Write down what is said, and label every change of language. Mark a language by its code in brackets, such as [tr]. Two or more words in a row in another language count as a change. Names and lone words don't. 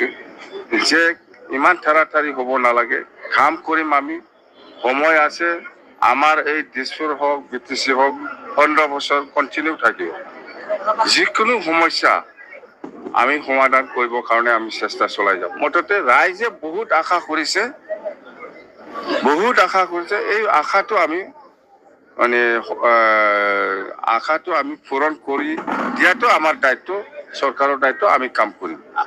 [as] যে ইমান তাড়াতাড়ি হ'ব নালাগে কাম কৰিম আমি সময় আছে আমাৰ এই দিছপুৰ হওক বিটিচি হওক 15 বছৰ কন্টিনিউ থাকিব যিকোনো সমস্যা আমি সমাধান কৰিবৰ কাৰণে আমি চেষ্টা চলাই যাম মুঠতে ৰাইজে বহুত আশা কৰিছে এই আশাটো আমি মানে আশাটো আমি পূরণ করি দিয়াটো [bn] আমার দায়িত্ব সরকারের দায়িত্ব [as] আমি কাম করি